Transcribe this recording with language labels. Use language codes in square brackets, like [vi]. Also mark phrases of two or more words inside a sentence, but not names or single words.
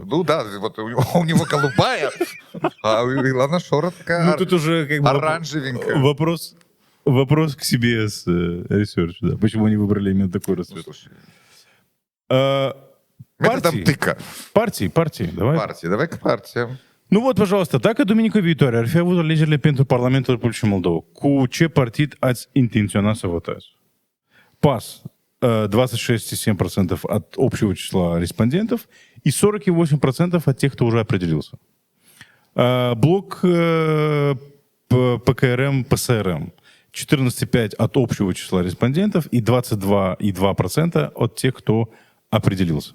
[ru] Ну да, вот у него голубая, а у Илона Шора такая Ну, тут уже как бы оранжевенькая. вопрос к себе с research, да. Почему они выбрали именно такой Ну, расцвет? слушай, Партии, методом тыка. partii, давай. Партии, давай к партиям. [ro] Nu văd, păjălăstă, dacă duminica viitoare ar fi avut alegerile pentru Parlamentul Republicii Moldova, cu ce partid ați intenționa să votați? [ru] ПАС 26,7% от общего числа респондентов и 48% от тех, кто уже определился. Блок ПКРМ, ПСРМ 14,5% от общего числа респондентов и 22,2% от тех, кто определился.